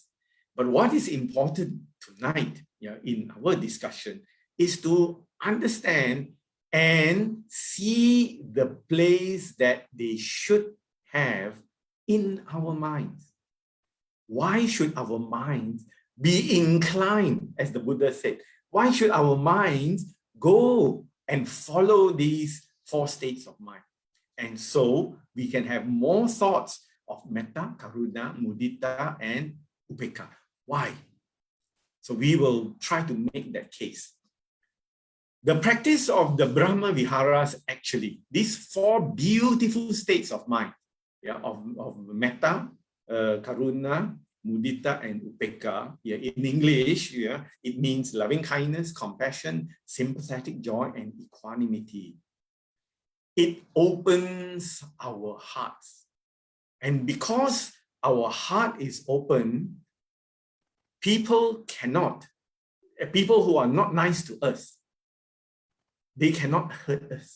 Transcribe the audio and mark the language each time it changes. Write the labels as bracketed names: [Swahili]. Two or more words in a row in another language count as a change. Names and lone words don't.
[English] But what is important tonight in our discussion is to understand and see the place that they should have in our minds. Why should our minds be inclined, as the Buddha said? Why should our minds go and follow these 4 states of mind? And so we can have more thoughts of [Pali] metta, karuna, mudita, [English] and upekkha. Why? So we will try to make that case. The practice of the [Pali] Brahma Viharas, [English] actually, these 4 beautiful states of mind, of [Pali] metta, karuna, mudita, [English] and upekkha. In English, it means loving kindness, compassion, sympathetic joy, and equanimity. It opens our hearts. And because our heart is open, people who are not nice to us, they cannot hurt us.